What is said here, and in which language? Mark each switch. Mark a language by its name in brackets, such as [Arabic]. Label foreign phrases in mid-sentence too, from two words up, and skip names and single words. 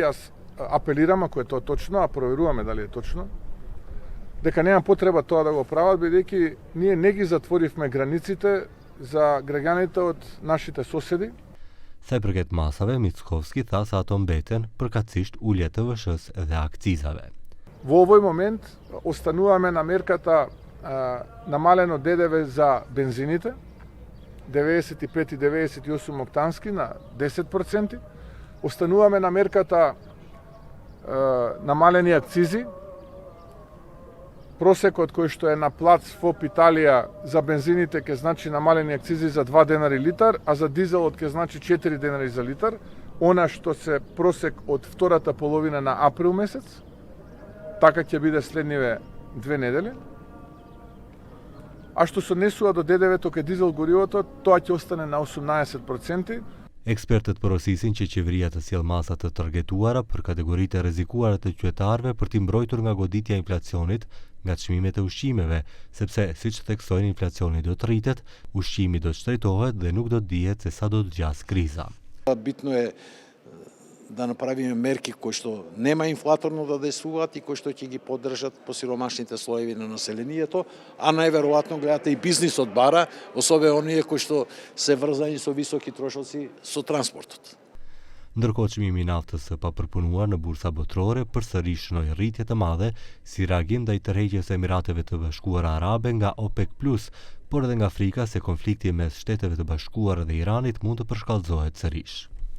[Macedonian] Јас апелирам, ако е тоа точно, а проверуваме дали е точно, дека нема потреба тоа да го прават, бидејќи ние не ги затворивме границите за граѓаните од нашите соседи. [Albanian] Sa i përket masave, Mickoski tha se ato mbeten përkatësisht ulje të TVSH dhe akcizave. [Macedonian] Во овој момент остануваме на мерката намалено ДДВ за бензините, 95 и 98 октански на 10%. Остануваме на мерката намалени акцизи. Просекот кој што е на плац ФОП Италија за бензините ќе значи намалени акцизи за 2 денари литар, а за дизелот ќе значи 4 денари за литар. Она што се просек од втората половина на април месец, така ќе биде следниве 2 недели. А што се однесува до ДДВ-то кај дизел горивото, тоа ќе остане на 18%. [Albanian] Ekspertët porosisin që qeveria të sjellë masa të targetuara për kategoritë e rrezikuara të qytetarëve për t'i mbrojtur nga goditja e inflacionit nga çmimet e ushqimeve, sepse siç theksojnë inflacioni do të rritet, ushqimi do të shtrejtohet dhe nuk do të dihet se sa do të gjasë kriza. [Macedonian] Bitno е да направиме мерки кои што нема инфлаторно да действуваат и кои што ќе ги поддржат посиромашните слоеви на населението, а најверојатно гледате и бизнисот бара, особено оние кои што се врзани со високи трошоци со транспортот. [Albanian] Ndërkohë çmimi i naftës së papërpunuar në bursa botërore përsëri shënoi rritje të madhe si reagim ndaj tërheqjes së Emirateve të Bashkuara Arabe nga OPEC+, por edhe nga frika se konflikti mes Shteteve të Bashkuara dhe Iranit mund të përshkallëzohet sërish.